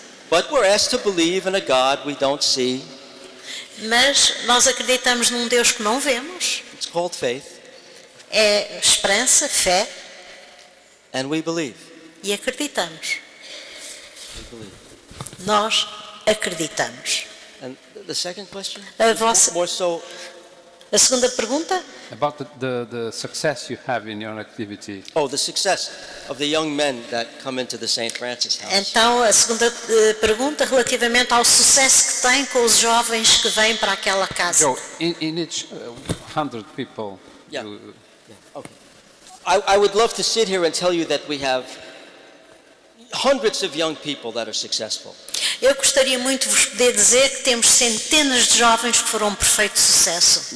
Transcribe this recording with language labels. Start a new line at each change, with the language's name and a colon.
English: But we're asked to believe in a God we don't see.
Portuguese: mas nós acreditamos num Deus que não vemos.
English: It's called faith,
Portuguese: É esperança, fé,
English: and we believe.
Portuguese: e acreditamos.
English: We believe.
Portuguese: Nós acreditamos.
English: And the second question?
Portuguese: A vossa-
English: More so,
Portuguese: A segunda pergunta?
English: About the success you have in your activity. the success of the young men that come into the St. Francis House.
Portuguese: Então, a segunda pergunta relativamente ao sucesso que tem com os jovens que vêm para aquela casa.
English: Joe, in each 100 people, Yeah. Okay. I would love to sit here and tell you that we have hundreds of young people that are successful.
Portuguese: Eu gostaria muito de vos poder dizer que temos centenas de jovens que foram um perfeito sucesso,